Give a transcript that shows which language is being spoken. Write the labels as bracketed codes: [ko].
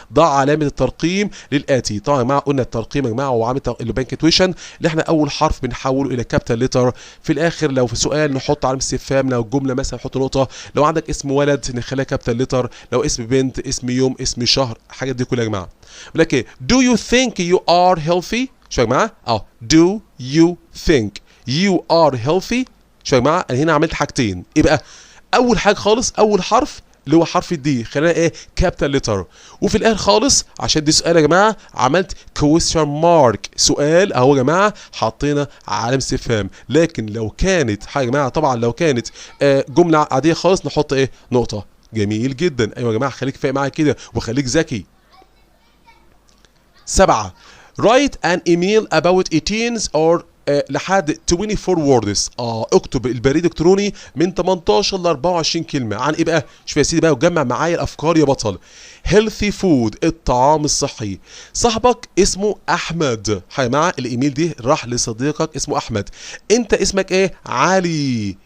[ar] ضع علامه الترقيم للاتي. طبعا يا جماعه قلنا الترقيم يا جماعه هو عامل البانكتويشن اللي احنا اول حرف بنحوله الى كابيتال ليتر. في الاخر لو في سؤال نحط علامه استفهام، لو الجمله مثلا نحط نقطه، لو عندك اسم ولد نخليها كابيتال ليتر، لو اسم بنت، اسم يوم، اسم شهر، الحاجات دي كلها يا جماعه. [en] لكن do you think you are healthy؟ [ar] شو يا جماعه؟ [en] do you think you are healthy؟ شو يا جماعه؟ [ar] انا هنا عملت حاجتين. يبقى اول حاجه خالص اول حرف اللي هو حرف الدي خلينا ايه كابيتال ليتر، وفي الاخر خالص عشان دي سؤال يا جماعه عملت كويستشن مارك سؤال اهو يا جماعه حطينا علامه استفهام. لكن لو كانت حاجه يا جماعه طبعا لو كانت جمله عاديه خالص نحط ايه نقطه. جميل جدا. ايوه يا جماعه خليك فاهم معايا كده وخليك ذكي. [en] 7 write an email about 18 or لحد 24 words. [ar] اكتب البريد الالكتروني من 18 ل 24 كلمه عن ايه بقى؟ شوف يا سيدي بقى وجمع معايا الافكار يا بطل. [en] healthy food [ar] الطعام الصحي. صاحبك اسمه احمد. يا جماعه الايميل دي راح لصديقك اسمه احمد. انت اسمك ايه؟ علي.